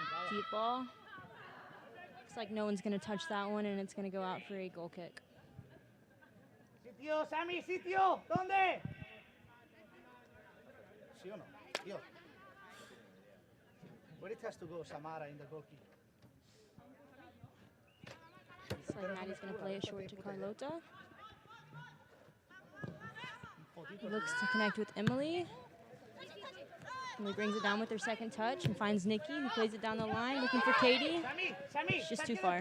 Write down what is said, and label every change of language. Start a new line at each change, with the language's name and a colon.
English: Deep ball. Looks like no one's going to touch that one, and it's going to go out for a goal kick.
Spanish: Sitio, Sammy, sitio, ¿dónde? ¿Sí o no? Yo.
English: Where it has to go, Samara, in the goalkeeper? Looks like Maddie's going to play it short to Carlota. He looks to connect with Emily. Emily brings it down with her second touch and finds Nikki, who plays it down the line, looking for Katie. It's just too far.